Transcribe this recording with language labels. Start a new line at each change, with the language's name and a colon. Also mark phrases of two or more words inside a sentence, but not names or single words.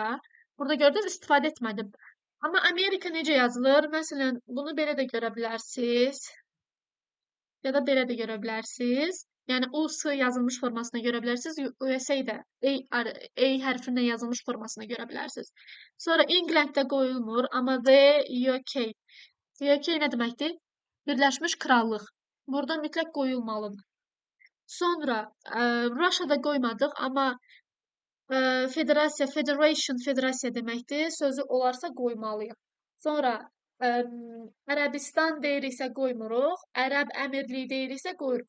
Azerbaijani: Burada gördünüz, istifadə etmədim. Amma Amerika necə yazılır? Məsələn, bunu belə də görə bilərsiniz. Ya da belə də görə bilərsiniz. Yəni US yazılmış formasına görə bilərsiniz. USA də A hərfindən yazılmış formasına görə bilərsiniz. Sonra Englanddə qoyulmur, amma
English: the UK.
Azerbaijani: UK nə deməkdir? Birləşmiş Krallıq. Burada mütləq qoyulmalıdır. Sonra Russia'da qoymadıq, amma federasiya, federasiya deməkdir. Sözü olarsa qoymalıyıq. Sonra Ərəbistan deyiriksə qoymuruq, Ərəb Əmirliyi deyiriksə qoyuruq.